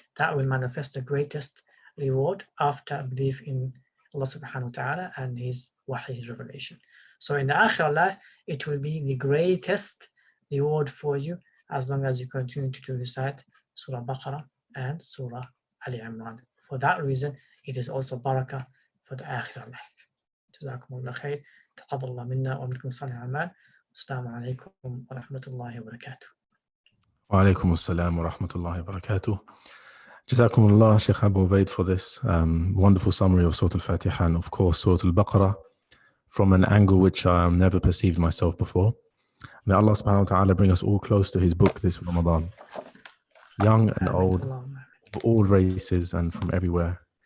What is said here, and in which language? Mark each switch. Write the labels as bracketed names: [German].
[English] That will manifest the greatest reward after belief in Allah subhanahu wa ta'ala and his wahy, his revelation. So in the akhirah life, it will be the greatest reward for you as long as you continue to recite Surah Baqarah and Surah Al-Imran. For that reason, it is also barakah for the akhirah life. [Arabic] جزاكم الله خير. تقبل الله منا ومنكم صالح الأعمال. السلام عليكم ورحمة الله وبركاته. وعليكم السلام ورحمة الله وبركاته. جزاكم الله [English] Sheikh Abu Ubayd for this wonderful summary of Surah Al-Fatiha and of course Surah Al-Baqarah from an angle which I never perceived myself before. May Allah subhanahu wa ta'ala bring us all close to his book this Ramadan. Young and old, of all races and from everywhere.